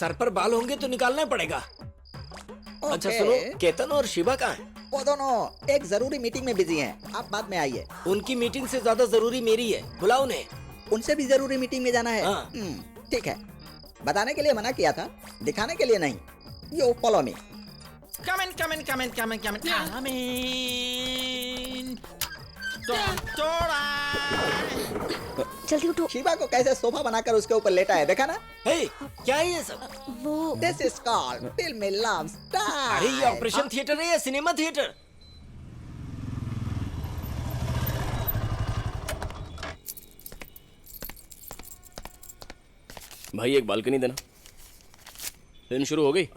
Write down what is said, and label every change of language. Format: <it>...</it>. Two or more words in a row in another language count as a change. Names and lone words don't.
<hi>सर पर बाल होंगे तो निकालना पड़ेगा। अच्छा सुनो, केतन और शिवा कहाँ हैं? वो दोनों एक जरूरी मीटिंग में बिजी हैं। आप बाद में आइए। उनकी मीटिंग से ज्यादा जरूरी मेरी है, बुलाओ उन्हें। उनसे भी जरूरी मीटिंग में जाना है। हाँ। ठीक है, बताने के लिए मना किया था, दिखाने के लिए नहीं।</hi> <en>Yo follow me. Come in, come in, come in, come in, come in. Come in. Doctora.</en> <hi>जल्दी उठो। शिवा को कैसे सोफा बनाकर उसके ऊपर लेटा है, देखा ना? हे, क्या है ये सब? वो</hi> <en>This is called film love style.</en> <hi>अरे ये</hi> <en>operation theatre</en> <hi>है या</hi> <en>cinema theatre?</en> <hi>भाई एक बालकनी देना। फिल्म शुरू हो गई?</hi>